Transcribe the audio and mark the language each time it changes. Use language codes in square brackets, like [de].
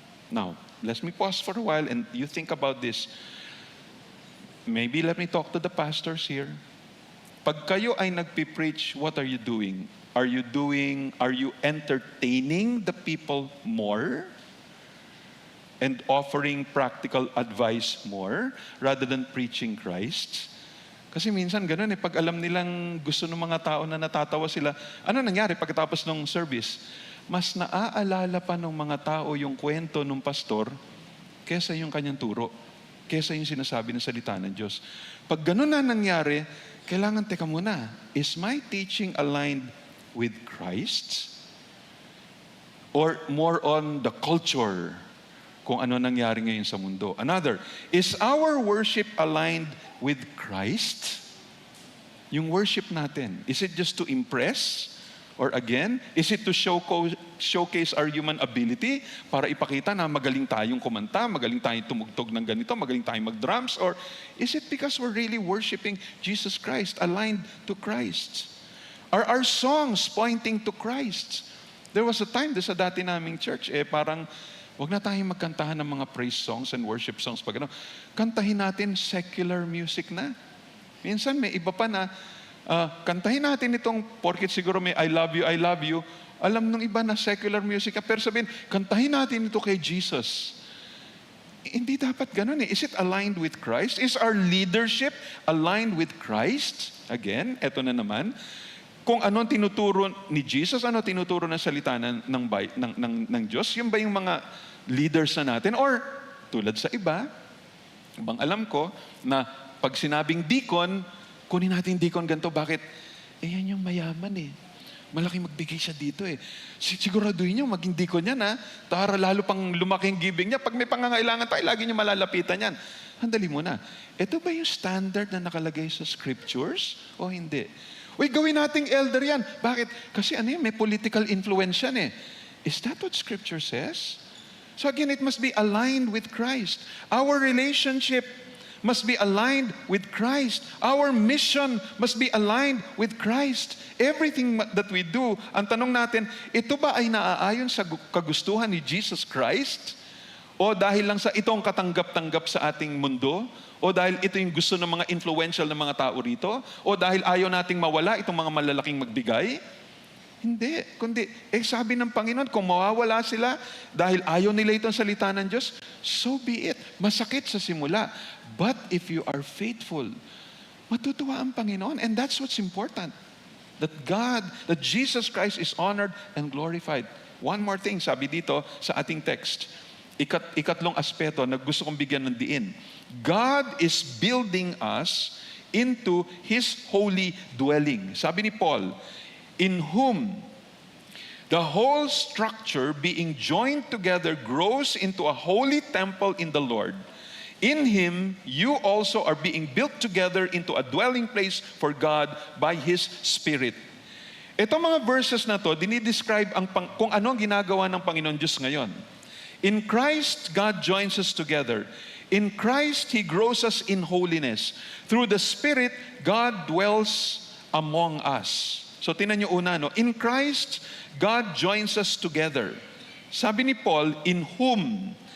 [en] Now, let me pause for a while and you think about this. Maybe let me talk to the pastors here. [tl] Pag kayo ay nagpipreach, [en] what are you doing? Are you entertaining the people more? And offering practical advice more rather than preaching Christ? [tl] Kasi minsan ganun pag alam nilang gusto ng mga tao na natatawa sila, ano nangyari pagkatapos ng service? Mas naaalala pa ng mga tao yung kwento ng pastor kesa yung kanyang turo, kesa yung sinasabi ng salita ng Diyos. Pag ganun na nangyari, kailangan teka muna, [en] is my teaching aligned with Christ? Or more on the culture? [tl] Kung ano nangyari ngayon sa mundo. [en] Another, is our worship aligned with Christ? [tl] Yung worship natin, [en] is it just to impress? Or again, is it to showcase our human ability [tl] para ipakita na magaling tayong kumanta, magaling tayong tumugtog ng ganito, magaling tayong mag-drums? [en] Or is it because we're really worshiping Jesus Christ, aligned to Christ? Are our songs pointing to Christ? There was a time [tl] sa dati naming church, parang wag na tayong magkantahan ng mga [en] praise songs and worship songs. [tl] Kantahin natin secular music na. Minsan may iba pa na, kantahin natin itong, porkit siguro may I love you. Alam nung iba na secular music. Pero sabihin, kantahin natin ito kay Jesus. Hindi dapat ganun . [en] Is it aligned with Christ? Is our leadership aligned with Christ? [tl] Again, eto na naman. Kung anong tinuturo ni Jesus, ano tinuturo ng salita ng Diyos, yun ba yung mga leaders na natin? Or, tulad sa iba, bang alam ko, na pag sinabing deacon, kunin natin deacon ganito. Bakit? Yan yung mayaman . malaking magbigay siya dito eh. Siguraduhin niyo, maging deacon yan ha. Para lalo pang lumaki ang giving niya. Pag may pangangailangan tayo, lagi niyo malalapitan yan. Handali muna. Ito ba yung standard na nakalagay sa scriptures o hindi? Uy, gawin nating elder yan. Bakit? Kasi ano yan, may political influence yan eh. [en] Is that what scripture says? So again, it must be aligned with Christ. Our relationship must be aligned with Christ. Our mission must be aligned with Christ. Everything that we do, [tl] ang tanong natin, ito ba ay naaayon sa kagustuhan ni Jesus Christ? O dahil lang sa itong katanggap-tanggap sa ating mundo? O dahil ito yung gusto ng mga influential na mga tao rito? O dahil ayaw nating mawala itong mga malalaking magbigay? Hindi. Kundi, sabi ng Panginoon, kung mawawala sila dahil ayaw nila itong salita ng Diyos, [en] so be it. [tl] Masakit sa simula. [en] But if you are faithful, [tl] matutuwa ang Panginoon. [en] And that's what's important. That Jesus Christ is honored and glorified. One more thing, [tl] sabi dito sa ating text. Ikatlong aspeto na gusto kong bigyan ng diin. [en] God is building us into His holy dwelling. [tl] Sabi ni Paul, [en] in whom the whole structure being joined together grows into a holy temple in the Lord. In Him, you also are being built together into a dwelling place for God by His Spirit. [tl] Itong mga verses na to, dinidescribe kung ano ang ginagawa ng Panginoon Diyos ngayon. [en] In Christ, God joins us together. In Christ, He grows us in holiness. Through the Spirit, God dwells among us. [tl] So tinan niyo una, no? [en] In Christ, God joins us together. [tl] Sabi ni Paul, [en] in whom.